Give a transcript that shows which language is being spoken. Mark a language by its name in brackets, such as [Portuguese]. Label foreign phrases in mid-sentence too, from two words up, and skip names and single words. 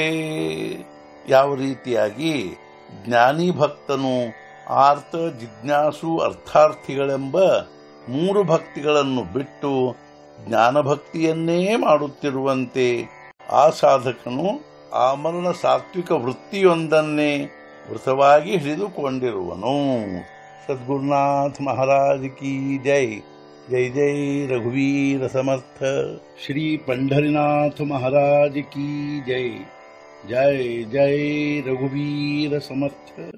[Kannada] ಯಾವ ರೀತಿಯಾಗಿ ಜ್ಞಾನಿ ಭಕ್ತನು ಆರ್ತ ಜಿಜ್ಞಾಸು ಅರ್ಥಾರ್ಥಿಗಳೆಂಬ ಮೂರು ಭಕ್ತಿಗಳನ್ನು ಬಿಟ್ಟು ಜ್ಞಾನಭಕ್ತಿಯನ್ನೇ ಮಾಡುತ್ತಿರುವಂತೆ ಆ ಸಾಧಕನು ಆಮರಣ ಸಾತ್ವಿಕ ವೃತ್ತಿಯೊಂದನ್ನೇ ವೃತವಾಗಿ ಹಿಡಿದುಕೊಂಡಿರುವನು। [Hindi] सद्गुरुनाथ महाराज की जय। [Marathi] जय जय रघुवीर समर्थ। श्री [Hindi] पंढरीनाथ महाराज की जय। [Marathi] जय जय रघुवीर समर्थ।